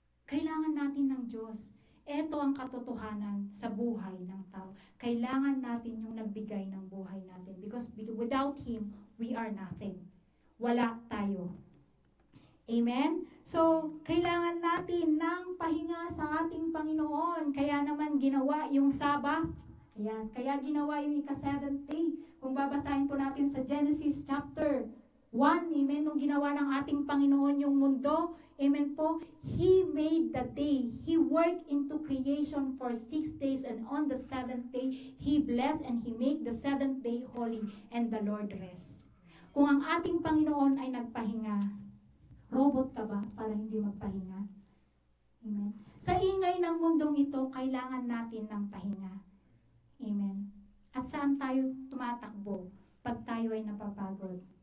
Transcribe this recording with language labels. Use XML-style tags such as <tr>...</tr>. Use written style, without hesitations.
<tl>Kailangan natin ng Diyos. Ito ang katotohanan sa buhay ng tao. Kailangan natin yung nagbigay ng buhay natin.</tl> <en>Because without Him, we are nothing.</en> <tl>Wala tayo. Amen? So, kailangan natin ng pahinga sa ating Panginoon. Kaya naman ginawa yung Sabbath. Ayan. Kaya ginawa yung ika-7th day. Kung babasahin po natin sa Genesis chapter 1, amen, nung ginawa ng ating Panginoon yung mundo, amen po,</tl> <en>He made the day. He worked into creation for 6 days, and on the 7th day, He blessed and He made the 7th day holy, and the Lord rest.</en> <tl>Kung ang ating Panginoon ay nagpahinga, robot ka ba para hindi magpahinga? Amen. Sa ingay ng mundong ito, kailangan natin ng pahinga. Amen. At saan tayo tumatakbo pag tayo ay napapagod?</tl>